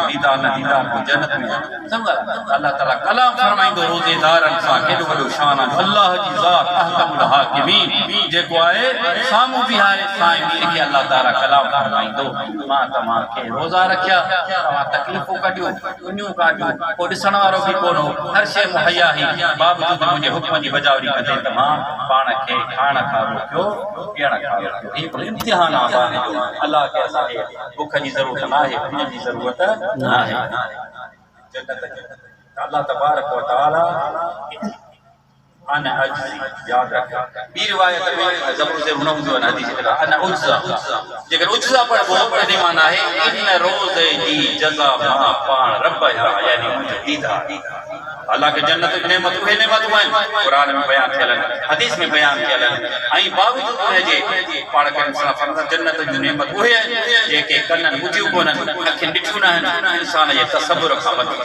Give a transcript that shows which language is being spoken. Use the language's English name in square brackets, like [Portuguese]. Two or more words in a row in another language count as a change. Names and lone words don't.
[Sindhi] दीदार न दीदार को जन्नत में, सम्झा अल्लाह ताला कलाम फरमाईंदो रोज़ेदारनि सां, केॾो वॾो शान आहे अल्लाह जी ज़ात [Arabic] أحكم الحاكمين, [Sindhi] जेको आहे साम्हूं बीहारे साइमीन खे अल्लाह ताला कलाम फरमाईंदो, मां तव्हांखे रोज़ा रखिया, तव्हां तकलीफ़ूं कढियूं, दुनियूं काटियूं, को ॾिसण वारो बि कोन हो, हर शइ मुहैया हुई, बावजूदि मुंहिंजे हुक्म जी बजावरी कंदे त मां पाण खे खाइण खां रोकियो, पीअण खां रोकियो। हीउ इम्तिहान आहे अल्लाह खे, असांखे बुख जी ज़रूरत न आहे, पाणी जी ज़रूरत न आहे। [Arabic] الله تبارك وتعالى أنا أجزي [Sindhi] याद रखो। ॿी रिवायत में ज़बूर से हुनम जो हदीस है [Arabic] أنا أجزى, [Sindhi] जेकर उज्जा पढ़बो तॾहिं माना है इन रोज़े जी जज़ा मां पाण रब जा, यानी मुंहिंजो दीदार। अल्लाह के जन्नत जी नेमत उहे नेमतूं आहिनि क़ुरान में बयान थियल आहिनि, हदीस में बयान थियल आहिनि, ऐं बावजूदि उनजे पाण खे इंसान जन्नत जी नेमत उहे आहिनि जेके कननि ॿुधियूं कोन्हनि, अखियुनि ॾिठियूं न आहिनि, इंसान जे तसव्वुर खां वधीक।